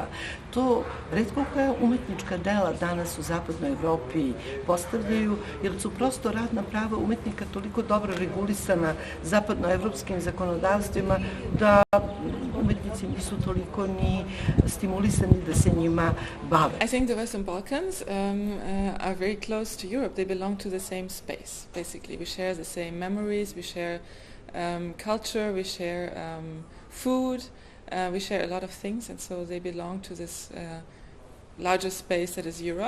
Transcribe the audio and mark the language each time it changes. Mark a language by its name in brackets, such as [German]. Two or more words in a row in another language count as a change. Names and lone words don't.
[Serbian] To retko koja umetnička dela danas u zapadnoj Evropi postavljaju, jer su prosto radna prava umetnika toliko dobro regulisana zapadnoevropskim zakonodavstvima da umetnici nisu toliko ni stimulisani da se njima bave. [English] I think the Western Balkans are very close to Europe. They belong to the same space, basically. We share the same memories, we share culture, we share food, we share a lot of things, and so they belong to this larger space that is Europe.